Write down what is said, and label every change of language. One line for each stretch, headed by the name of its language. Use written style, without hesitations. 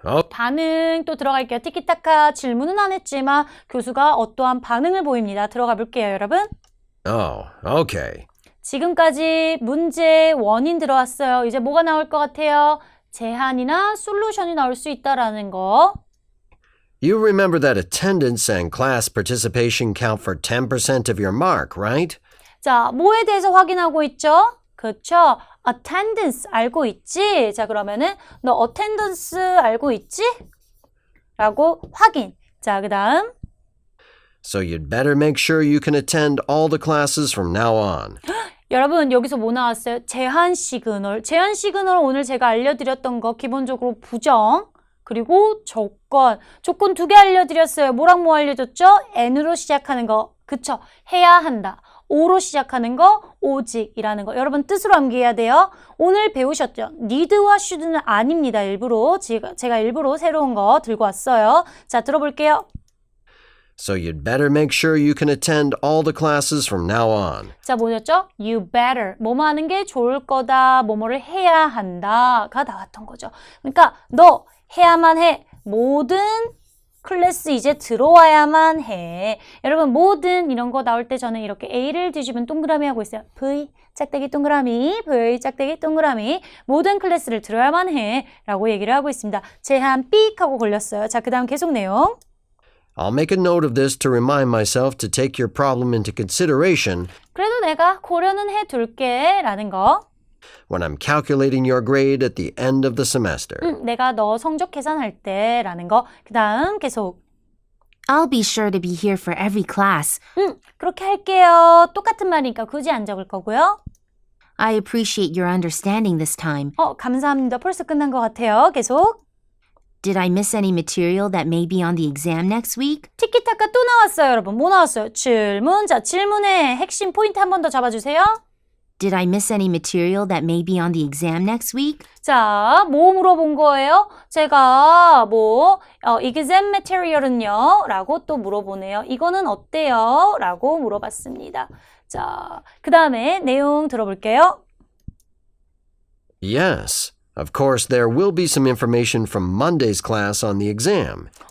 Korean: 반응 또 들어갈게요. 티키타카 질문은 안 했지만 교수가 어떠한 반응을 보입니다. 들어가 볼게요, 여러분.
English: Okay.
Korean: 지금까지 문제 원인 들어왔어요. 이제 뭐가 나올 것 같아요? 제한이나 솔루션이 나올 수 있다라는 거.
English: You remember that attendance and class participation count for 10% of your mark, right?
Korean: 자, 뭐에 대해서 확인하고 있죠? 그렇죠. attendance 알고 있지? 자, 그러면은 너 attendance 알고 있지? 라고 확인. 자, 그 다음.
English: So you'd better make sure you can attend all the classes from now on.
Korean: 여러분 여기서 뭐 나왔어요? 제한 시그널. 제한 시그널 오늘 제가 알려드렸던 거 기본적으로 부정 그리고 조건. 조건 2개 알려드렸어요. 뭐랑 뭐 알려줬죠? N으로 시작하는 거. 그쵸? 해야 한다. O로 시작하는 거 오직이라는 거. 여러분 뜻으로 암기해야 돼요. 오늘 배우셨죠? need와 should는 아닙니다. 일부러 제가 일부러 새로운 거 들고 왔어요. 자 들어볼게요.
English: So you'd better make sure you can attend all the classes from now on.
Korean: 자, 뭐였죠?
English: You better.
Korean: 뭐뭐 하는 게 좋을 거다. 뭐뭐를 해야 한다가 나왔던 거죠. 그러니까 너 해야만 해. 모든 클래스 이제 들어와야만 해. 여러분 모든 이런 거 나올 때 저는 이렇게 A를 뒤집은 동그라미 하고 있어요. V 짝대기 동그라미, V 짝대기 동그라미. 모든 클래스를 들어야만 해. 라고 얘기를 하고 있습니다. 제한 삑 하고 걸렸어요. 자, 그 다음 계속 내용.
English: I'll make a note of this to remind myself to take your problem into consideration
Korean: 그래도 내가 고려는 해둘게 라는 거.
English: when I'm calculating your grade at the end of the semester.
Korean: 내가 너 성적 계산할 때 라는 거. 그 다음 계속.
English: I'll be sure to be here for every class.
Korean: 그렇게 할게요. 똑같은 말이니까 굳이 안 적을 거고요.
English: I appreciate your understanding this time.
Korean: 감사합니다. 벌써 끝난 것 같아요. 계속.
English: Did I miss any material that may be on the exam next week?
Korean: 티키타카 또 나왔어요, 여러분. 뭐 나왔어요? 질문. 자, 질문의 핵심 포인트 한 번 더 잡아주세요.
English: Did I miss any material that may be on the exam next week?
Korean: 자, 뭐 물어본 거예요? 제가 exam material은요? 라고 또 물어보네요. 이거는 어때요? 라고 물어봤습니다. 자, 그 다음에 내용 들어볼게요.
English: Yes. Of course, there will be some information from Monday's class on the exam.